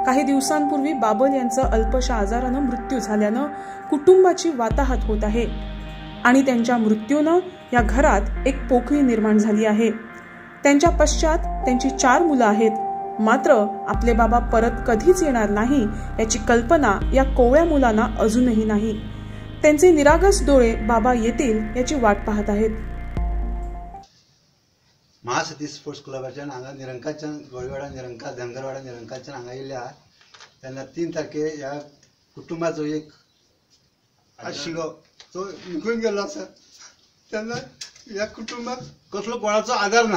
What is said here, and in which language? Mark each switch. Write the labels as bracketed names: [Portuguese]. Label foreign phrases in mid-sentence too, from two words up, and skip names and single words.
[Marathi] काही दिवसांपूर्वी बाबल यांचा अल्पशा आजारानं मृत्यू झाल्यानं कुटुंबाची वाताहत होत आहे आणि त्यांच्या मृत्यूनं या घरात एक पोकळी निर्माण झाली आहे. त्यांच्या पश्चात त्यांची 4 मुलं आहेत. मात्र आपले बाबा परत कधीच येणार नाही याची कल्पना या कोवळ्या मुलांना अजूनही नाही. त्यांचे निरागस डोळे बाबा येतील याची वाट पाहत आहेत. [Konkani] महासती स्पोर्ट्स क्लबाच्या हांगा निरंकाच्या गोळीवाडा निरंका धनगरवाडा निरंकाच्या हांगा येयल्या तेन्ना 3 तारखे ह्या कुटुंबाचो एक आशिल्लो तो निघून गेलो आसा. तेन्ना ह्या कुटुंबाक कसलो कोणाचो आधार ना.